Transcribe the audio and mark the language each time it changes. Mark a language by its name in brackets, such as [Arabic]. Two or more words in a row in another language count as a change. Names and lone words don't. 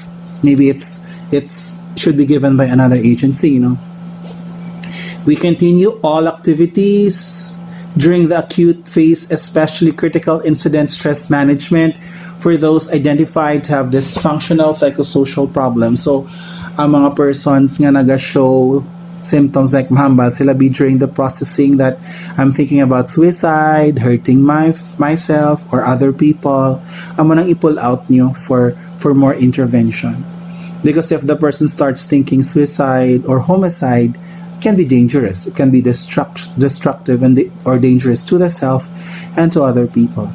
[English] Maybe it's should be given by another agency. We continue all activities during the acute phase, especially critical incident stress management for those identified to have dysfunctional psychosocial problems. So [Hiligaynon] ang mga [English] persons [Hiligaynon] nga naga-show [English] symptoms like [Hiligaynon] mahambal sila [English] be during the processing that I'm thinking about suicide, hurting myself or other people, [Hiligaynon] amo nang i-pull out nyo [English] for more intervention. Because if the person starts thinking suicide or homicide, it can be dangerous. It can be destructive or dangerous to the self and to other people.